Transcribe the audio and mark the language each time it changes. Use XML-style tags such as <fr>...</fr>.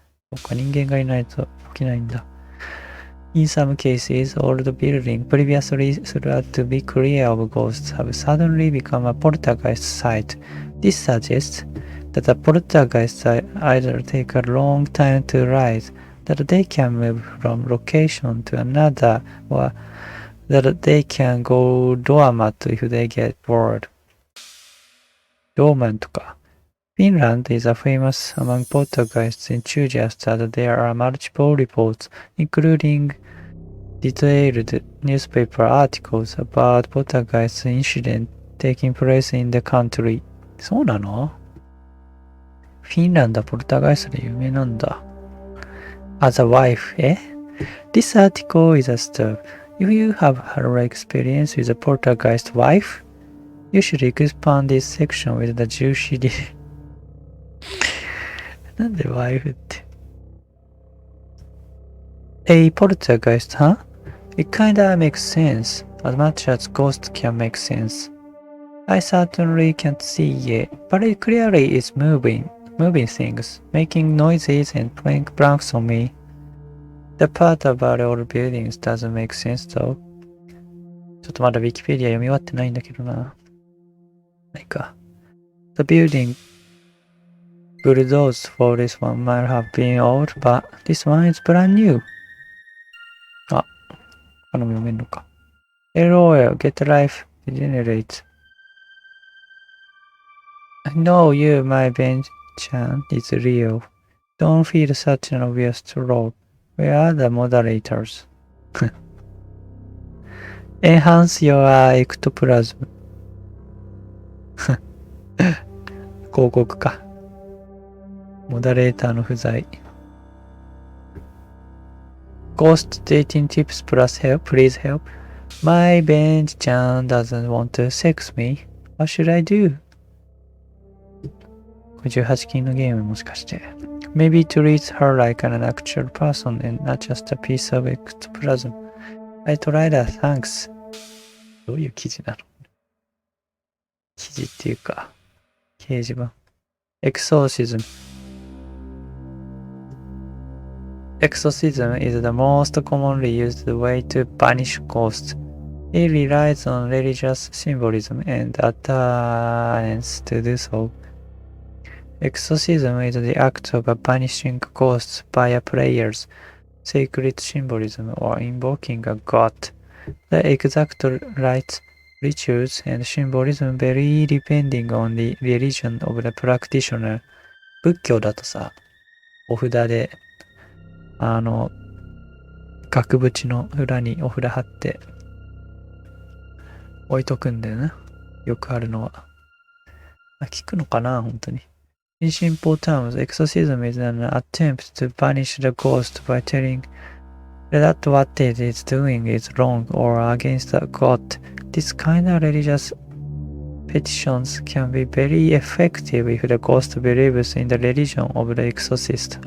<ja>他人間がいないと起きないんだ。</ja> <en>In some cases, old buildings previously thought to be clear of ghosts have suddenly become a poltergeist site. This suggests that the poltergeists either take a long time to rise, that they can move from location to another, or that they can go dormant if they get bored.</en> <ja>ローマンとか。</ja> <en>Finland is a famous among poltergeist enthusiasts as there are multiple reports, including detailed newspaper articles about poltergeist incidents taking place in the country.</en> <ja>そうなの？フィンランドはポルターガイストで有名なんだ。</ja> <en>As a wife, This article is a step. If you have had experience with a poltergeist wife, you should expand this section with the juicy details.</en> <ja>なんでワイフって。</ja> <en>A poltergeist, huh? It kinda makes sense, as much as ghosts can make sense. I certainly can't see it, but it clearly is moving things, making noises and playing pranks on me. The part about old buildings doesn't make sense though.</en> <ja>ちょっとまだ Wikipedia 読み終わってないんだけどな。ないか。</ja> <en>The building bulldozed for this one might have been old, but this one is brand new.</en> <ja>あ、他のも読めんのか。</ja> <en>LOL, get life, degenerate. I know you, my Ben-chan, is real. Don't feel such an obvious troll. Where are the moderators? Enhance your ectoplasm.</en> <ja>広告か。モダレーターの不在。</ja> <en>Ghost dating tips plus help, please help. My Ben-chan doesn't want to sex me. What should I do?</en> <ja>これ18禁のゲームもしかして。</ja> <en>Maybe treat her like an actual person and not just a piece of ectoplasm. I tried that, thanks.</en> <ja>どういう記事なの？記事っていうか、掲示板。</ja> <en>Exorcism. Exorcism is the most commonly used way to banish ghosts. It relies on religious symbolism and adherence to do so. Exorcism is the act of banishing ghosts via prayers, sacred symbolism, or invoking a god. The exact rites, rituals, and symbolism vary depending on the religion of the practitioner.</en> <ja>仏教だとさ、お札で、額縁の裏にお札貼って置いとくんだよな。よくあるのは。聞くのかな本当に。</ja> <en>In simple terms, exorcism is an attempt to banish the ghost by telling that what it is doing is wrong or against the god. This kind of religious petitions can be very effective if the ghost believes in the religion of the exorcist.</en>